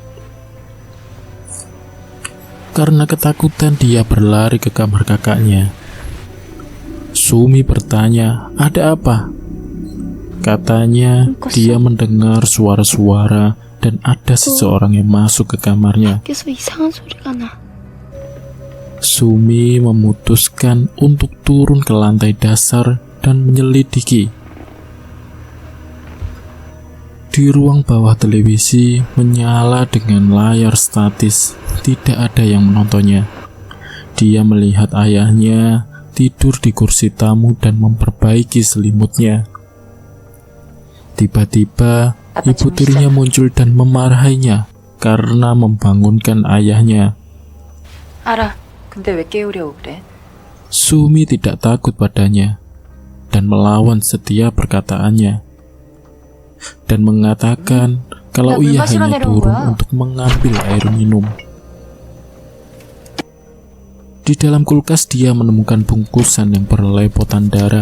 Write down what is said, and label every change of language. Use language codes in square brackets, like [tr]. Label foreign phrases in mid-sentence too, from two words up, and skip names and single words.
[id] Karena ketakutan, dia berlari ke kamar kakaknya. Sumi bertanya, "Ada apa?" Katanya dia mendengar suara-suara dan ada seseorang yang masuk ke kamarnya. [ko] 밖에서 이상한 소리가 나. [id] Sumi memutuskan untuk turun ke lantai dasar dan menyelidiki. Di ruang bawah televisi menyala dengan layar statis, tidak ada yang menontonnya. Dia melihat ayahnya tidur di kursi tamu dan memperbaiki selimutnya. Tiba-tiba, ibu tirinya muncul dan memarahinya karena membangunkan ayahnya. [ko] 알아. 근데 왜 깨우려고 그래? [id] Sumi tidak takut padanya dan melawan setiap perkataannya. Dan mengatakan kalau ia hanya turun untuk mengambil air minum. Di dalam kulkas dia menemukan bungkusan yang berlepotan darah.